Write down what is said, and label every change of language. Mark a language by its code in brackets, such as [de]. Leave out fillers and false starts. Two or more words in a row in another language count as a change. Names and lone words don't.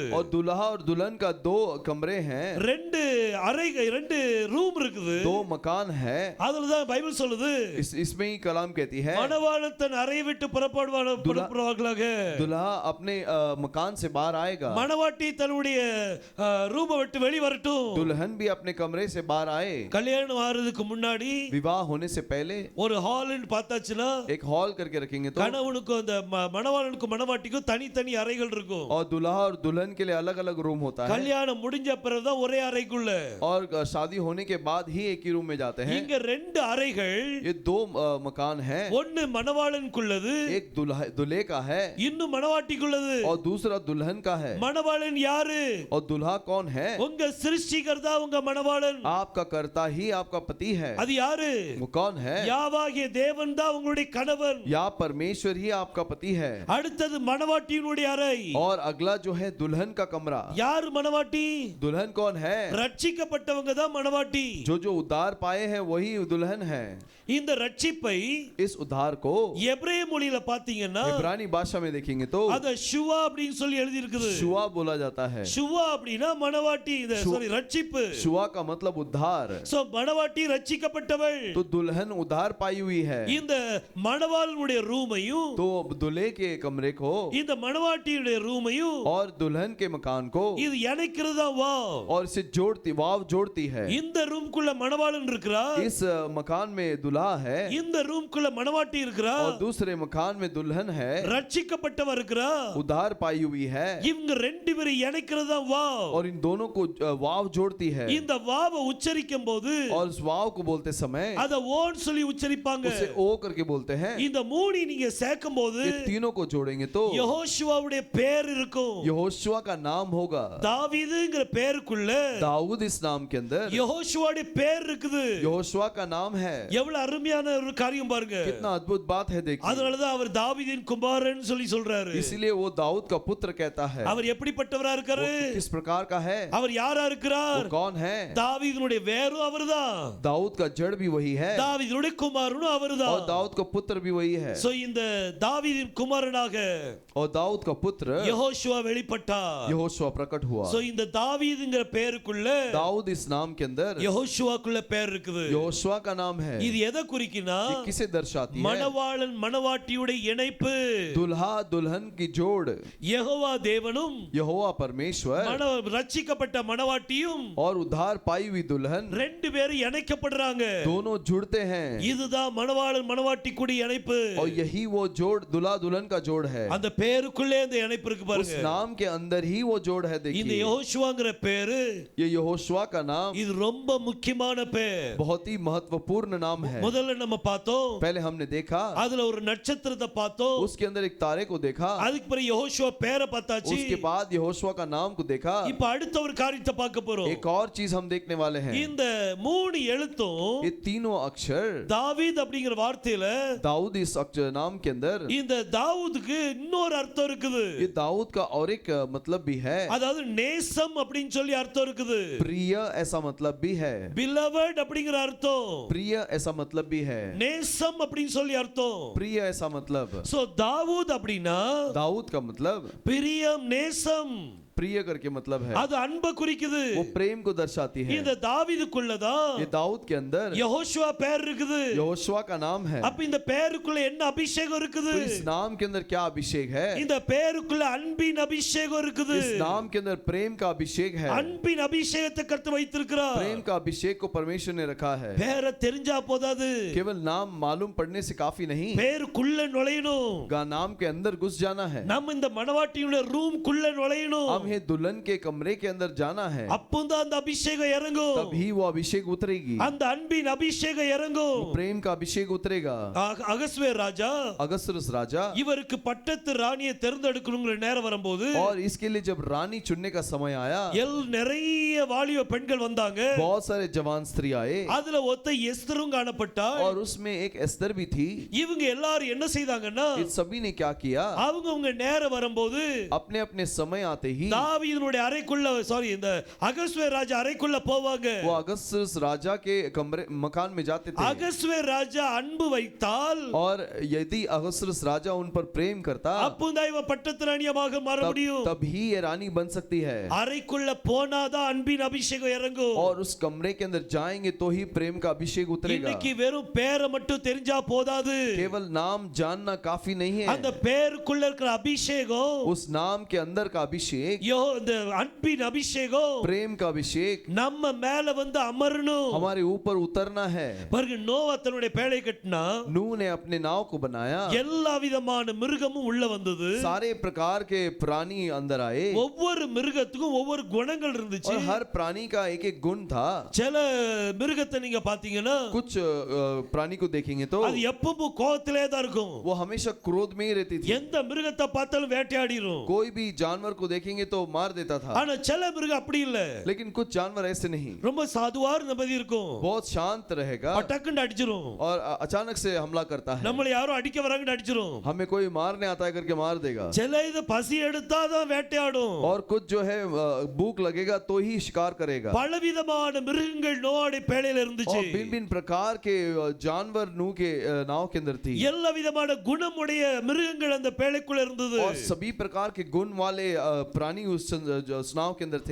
[hi] और दुल्हा और दुल्हन का 2 कमरे हैं, [ta] ரெண்டு அறைகள், ரெண்டு ரூம் இருக்குது. [hi] 2 मकान है। [ta] அதுல தான் பைபிள் சொல்லுது, [hi] इसमें ही कलाम कहती है, [ta] மணவாளன் தன் அறையை விட்டு புறப்படுவாளாக. [hi] दुल्हा अपने मकान से बाहर आएगा, [ta] மணவாட்டி தன்னுடைய ரூமை விட்டு வெளி வரட்டும். [hi] दुल्हन भी अपने कमरे से बाहर आए। [ta] கல்யாணம் ஆறதுக்கு முன்னாடி [hi] विवाह होने से पहले [ta] ஒரு ஹால்னு பார்த்தாச்சுன்னா, [hi] एक हॉल करके रखेंगे तो, [ta] கணவனுக்கும் அந்த மணவாளனுக்கும் மணவாட்டிக்கும் தனித்தனி அறைகள் இருக்கும். [hi] और दुल्हा और दुल्हन के लिए अलग अलग रूम होता है, [ta] கல்யாணம் முடிஞ்ச பிறகுதான் ஒரே அறைக்குள்ள. [hi] और शादी होने के बाद ही एक ही रूम में जाते हैं। [ta] இங்க ரெண்டு அறைகள், [hi] ये 2 मकान है, [ta] ஒன்னு மணவாளனுக்குள்ளது, [hi] एक दूल्हे का है, [ta] இன்னும் மணவாட்டிக்குள்ளது. [hi] और दूसरा दुल्हन का है। [ta] மணவாளன் யாரு? [hi] और दुल्हा कौन है? [ta] உங்க சிருஷ்டிகர்த்தா உங்க மணவாளன். [hi] आपका कर्ता ही आपका पति है। [ta] அது யாரு? [hi] वो कौन है? [ta] யாவாகிய தேவன் தான் உங்களுடைய கணவன். [hi] या परमेश्वर ही आपका पति है। [ta] அடுத்தது மணவாட்டியினுடைய அறை. [hi] और अगला जो है दुल्हन का कमरा। [ta] யார் மணவாட்டி? [hi] दुल्हन कौन है? [ta] ரட்சிக்கப்பட்டவங்க தான் மணவாட்டி. [hi] जो उद्धार पाए हैं वही दुल्हन है। [ta] இந்த ரட்சிப்பை [hi] इस उद्धार को [ta] எபிரேய மொழியில பாத்தீங்கன்னா, [hi] इब्रानी भाषा में देखेंगे तो [ta] அத ஷுவா அப்படினு சொல்லி எழுதி இருக்குது. [hi] शुआ बोला जाता है। [ta] ஷுவா அப்படினா மணவாட்டி, ரட்சிப்பு। [hi] शुआ का मतलब उद्धार। [ta] சோ மணவாட்டி ரட்சிக்கப்பட்டவள், [hi] तो दुल्हन उद्धार पाई हुई है। [ta] இந்த மணவாளனுடைய ரூமையும், [hi] तो दूल्हे के कमरे को, [ta] இந்த மணவாட்டியுடைய ரூமையும், [hi] और दुल्हन के मकान को, [ta] இது இணைக்கிறதா வாவ், [hi] और इसे वाव जोड़ती है। [ta] இந்த ரூம்க்குள்ள மணவாளன் இருக்கிறா, [hi] इस मकान में दुल्हा है, [ta] இந்த ரூம்க்குள்ள மணவாட்டி இருக்கிறா, [hi] और दूसरे मकान में दुल्हन है, [ta] ரட்சிக்கப்பட்டவ இருக்கிறா, [hi] उद्धार पाई हुई है। [ta] இவங்க ரெண்டு பேரை இணைக்கிறதா வாவ், [hi] और इन दोनों को वाव जोड़ती है। [ta] இந்த வாவை உச்சரிக்கும் போது, [hi] और उस वाव को बोलते समय [ta] அத ஓன்னு சொல்லி உச்சரிப்பாங்க। [hi] उसे ओ करके बोलते हैं। [ta] இந்த மூணி நீங்க சேர்க்கும் போது [hi] ये तीनों को जोड़ेंगे तो [ta] யெகோஷுவாவுடைய பேர் இருக்கும்। [hi] यहोशुआ का नाम होगा। [ta] தாவீதுங்கிற பேருக்குள்ள [hi] दाऊद इस नाम के अंदर [ta] யெகோஷுவாவுடைய பேர் இருக்குது। [hi] यहोशुआ का नाम है। [ta] எவ்வளவு அருமையான ஒரு காரியம் பாருங்க। [hi] कितना अद्भुत बात है देखिए। [ta] அதனால தான் அவர் தாவீதின் குமாரன் சொல்லி சொல்றாரு। [hi] इसलिए वो दाऊद का पुत्र कहता है। [ta] அவர் எப்படிப்பட்டவரா இருக்காரு? [hi] किस प्रकार का है? [ta] அவர் யாரா இருக்கிறார்? [hi] वो कौन है? [ta] தாவீதுனுடைய வேரும் அவர்தான்। [hi] दाऊद का जड़ भी वही है। [ta] தாவீதுனுடைய குமாரனும் அவர்தான்। [hi] और दाऊद का पुत्र भी वही है। [ta] சோ இந்த தாவீதின் குமாரனாக [hi] और दाऊद का पुत्र [ta] யெகோஷுவா வெளிப்பட்டார்। [hi] यहोशुआ प्रकट हुआ। [ta] சோ இந்த தாவீதுங்கிற பேருக்குள்ள [hi] दाऊद इस नाम के अंदर [ta] யெகோஷுவாக்குள்ள பேர் இருக்குது। [hi] यहोशुआ का नाम है। [ta] இது எதை குறிக்குன்னா, [hi] ये किसे दर्शाती है? [ta] மணவாளன் மணவாட்டியுடைய இணைப்பு, [hi] दुल्हा दुल्हन की जोड़, [ta] யெகோவா தேவனும் [hi] यहोवा परमेश्वर [ta] ரட்சிக்கப்பட்ட மணவாட்டியும் [hi] और उद्धार पाई हुई दुल्हन [ta] ரெண்டு பேரும் இணைக்கப்படுறாங்க। [hi] दोनों जुड़ते हैं। [ta] இதுதான் மணவாளன் மணவாட்டி கூடிய இணைப்பு। [hi] और यही वो जोड़ दुल्हा दुल्हन का जोड़ है। [ta] அந்த பேருக்குள்ளே அந்த இணைப்பு இருக்கு [hi] उस [ta] பாருங்க। [hi] नाम के अंदर ही वो जोड़ है। [ta] இந்த [hi] देखिए [ta] யெகோஷுவாங்கிற பேரு, [hi] ये यहोशुआ का नाम [ta] இது ரொம்ப முக்கியமான பேர்। [hi] बहुत ही महत्वपूर्ण नाम है। [ta] முதல்ல நம்ம பார்த்தோம், [hi] पहले हमने देखा [ta] அதுல ஒரு நட்சத்திரத்தை பார்த்தோம்। [hi] उसके अंदर एक तारे को देखा। [ta] அதுக்கு பிறகு யெகோஷுவா பேரை பார்த்தாச்சு। [hi] उसके बाद यहोशुआ का नाम को देखा। [ta] இப்ப அடுத்த ஒரு காரியம் காரியத்தை பார்க்க போறோம். [hi] एक और चीज हम देखने वाले हैं, [ta] இந்த மூணு எழுத்தும் [hi] ये तीनों अक्षर [ta] தாவீத் அப்படிங்கிற வார்த்தையில [hi] दाऊद इस अक्षर नाम के अंदर, [ta] இந்த தாவூதுக்கு இன்னொரு அர்த்தம் இருக்குது. [hi] ये दाऊद का और एक मतलब भी है, [ta] அதாவது நேசம் அப்படின்னு சொல்லி அர்த்தம் இருக்குது. [hi] प्रिय ऐसा मतलब भी है, [ta] beloved அப்படிங்கிற அர்த்தம், [hi] प्रिय ऐसा मतलब भी है, [ta] நேசம் அப்படின்னு சொல்லி அர்த்தம். [hi] प्रिय ऐसा मतलब, [ta] சோ தாவூத் அப்படின்னா [hi] दाऊद का मतलब [ta] பிரியம் நேசம், [hi] प्रिय करके मतलब है, [ta] அது அன்பை குறிக்குது. [hi] वो प्रेम को दर्शाती है. [ta] இந்த தாவீதுக்குள்ளதான் [hi] ये दाऊद के अंदर [ta] யெகோஷுவா பேர் இருக்குது. [hi] यहोशुआ का नाम है. [ta] அப்ப இந்த பேருக்குள்ள என்ன அபிஷேகம் இருக்குது? [hi] तो इस नाम के अंदर क्या अभिषेक है? [ta] இந்த பேருக்குள்ள அன்பின் அபிஷேகம் இருக்குது. [hi] इस नाम के अंदर प्रेम का अभिषेक है. [ta] அன்பின் அபிஷேகத்தை கர்த்தர் வைத்திருக்கிறார். [hi] प्रेम का अभिषेक को परमेश्वर ने रखा है. [ta] பேரை தெரிஞ்சா போதாது, [hi] केवल नाम मालूम पड़ने से काफी नहीं, [ta] பேருக்குள்ள நுழையணும். [hi] नाम के अंदर घुस जाना है. [ta] நம்ம இந்த மணவாட்டியோட ரூம் குள்ள நுழையணும். [hi] हमें दुल्हन के कमरे के अंदर जाना है. [ta] அப்பதான் அந்த அபிஷேகம் இறங்கும். [hi] तभी वो अभिषेक उतरेगी. [ta] அந்த அன்பின் அபிஷேகம் இறங்கும். [hi] प्रेम का अभिषेक उतरेगा. [ta] அகஸ்வே ராஜா [hi] अगस्त्युस राजा, [ta] இவருக்கு பட்டத்து ராணியை தேர்ந்தெடுக்கணுங்கிற நேரம் வரும்போது [hi] और इसके लिए जब रानी चुनने का समय आया, [ta] நிறைய வாலிப பெண்கள் வந்தாங்க. [hi] बहुत सारे जवान स्त्री आए, [ta] அதுல ஒத்த எஸ்தரும் காணப்பட்டாள். [hi] और उसमें एक एस्तर भी थी. [ta] இவங்க எல்லாரும் என்ன செய்தாங்கன்னா, [hi] इन सभी ने क्या किया, [ta] அவங்க நேரம் வரும்போது [hi] अपने अपने समय आते ही [ta] தாவீதுனுடைய அறைக்குள்ள இந்த அகஸ்வே ராஜா அறைக்குள்ள போவாங்க. [hi] वो अगस्त्युस राजा के कमरे मकान में जाते थे. [ta] அகஸ்வே ராஜா அன்பு வைத்தால், [hi] और यदि अगस्त्युस राजा उन पर प्रेम करता, [ta] அப்பதான் இவ பட்டத்து ராணியாக மாற முடியும். [hi] तभी ये रानी बन सकती है. [ta] அறைக்குள்ள போனாதான் அன்பின் அபிஷேகம் இறங்கும். [hi] और उस कमरे के अंदर जाएंगे तो ही प्रेम का अभिषेक उतरेगा. [ta] இன்னைக்கு வெறும் பேரை மட்டும் தெரிஞ்சா போதாது, [hi] केवल नाम जानना काफी नहीं है. [ta] அந்த பேருக்குள்ள இருக்கிற அபிஷேகம், [hi] उस नाम के अंदर का अभिषेक, [ta] இந்த அன்பின் அபிஷேகம் [hi] प्रेम का अभिषेक [ta] நம்ம மேல வந்து அமரணும். [hi] हमारे ऊपर उतरना है. [ta] பாருங்க, நோவா தன்னுடைய பேழை கட்டினா [hi] नूह ने अपने नाव को बनाया, [ta] எல்லா விதமான மிருகமும் உள்ள வந்தது. [hi] सारे प्रकार के प्राणी अंदर आए, [ta] ஒவ்வொரு மிருகத்துக்கும் ஒவ்வொரு குணங்கள் இருந்துச்சு. [hi] और हर प्राणी का एक एक गुण था. [ta] சில மிருகத்தை நீங்க பாத்தீங்கன்னா, [hi] कुछ प्राणी को देखेंगे तो [ta] அது எப்பவும் கோவத்திலே தான் இருக்கும். [hi] वो हमेशा क्रोध में ही रहती थी. [ta] எந்த மிருகத்தை பார்த்தாலும் வேட்டையாடிரும். [hi] कोई भी जानवर को देखेंगे तो मार देता था. [ta] ஆனா சில மிருகம் அப்படி இல்ல, [hi] लेकिन कुछ जानवर ऐसे नहीं, [ta] ரொம்ப சாதுவா இருந்தபடி இருக்கும். [hi] बहुत शांत रहेगा [ta] பட்டக்குன்னு அடிச்சிரும். [hi] और अचानक से हमला करता है. [ta] நம்மள யாரோ அடிக்க வராங்கன்னு அடிச்சிரும். [hi] हमें कोई मारने आता है करके मार देगा. [ta] சில இது பசி எடுத்தா தான் வேட்டையாடும். [hi] और कुछ जो है भूख लगेगा तो ही शिकार करेगा. [ta] பலவிதமான மிருகங்கள் நோவாவுடைய பேழையில இருந்துச்சு. [hi] और भिन्न भिन्न प्रकार के जानवर नूह के नाव के अंदर थी. [ta] எல்லா விதமான குணமுடைய மிருகங்கள் அந்த பேழைக்குள்ள இருந்தது. [hi] और सभी प्रकार के गुण वाले प्राणी उस नाव के अंदर थे.